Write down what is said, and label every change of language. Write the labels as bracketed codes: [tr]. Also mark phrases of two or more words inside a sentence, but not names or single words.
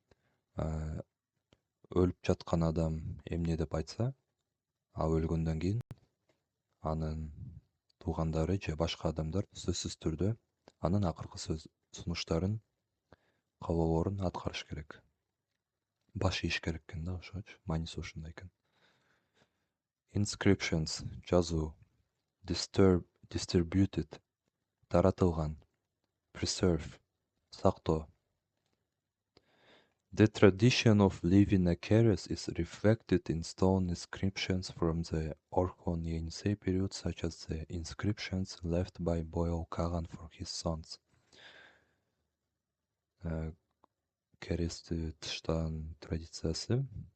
[ky] Өлүп жаткан адам эмне деп айтса, ал өлгөндөн кийин анын туугандары же башка адамдар сөзсүз түрдө анын акыркы сунуштарын, каалоолорун аткарыш керек. Баш ийиш керек экен да, ошоочу. Мааниси ушундай экен. Inscriptions, жазуу. Distributed, таратылган. Preserve, сактоо. [en] The tradition of leaving a keres is reflected in stone inscriptions from the Orkhon Yenisei period, such as the inscriptions left by Boyol Kagan for his sons. [ky] Керести тыштаган традициясы